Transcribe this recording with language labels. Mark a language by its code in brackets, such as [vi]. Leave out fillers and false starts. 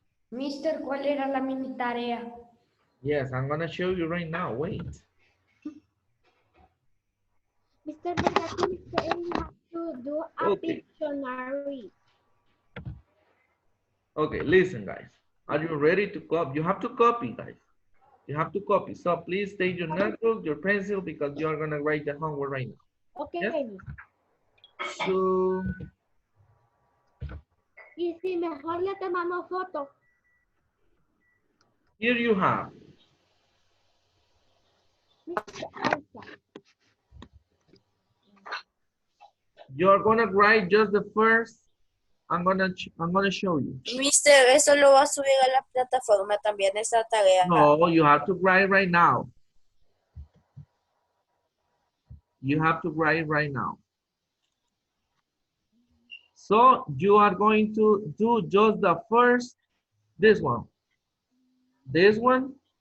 [es] Mister, ¿cuál era la mini tarea? [en] Yes, I'm gonna show you right now. Wait. Mr. But that means that you have to do a Okay. Pictionary. Okay, listen, guys. Are you ready to copy? You have to copy, guys. You have to copy. So please take your notebook, your pencil, because you are gonna write the homework right now. Okay. Yes? So [es] Y si mejor le tomamos foto. [en] here you have. You're gonna write just the first. I'm gonna show you. [es] Mister, eso lo va a subir a la plataforma también, esa tarea. [en] No, you have to write right now. You have to write right now. So you are going to do just the first, this one. This one.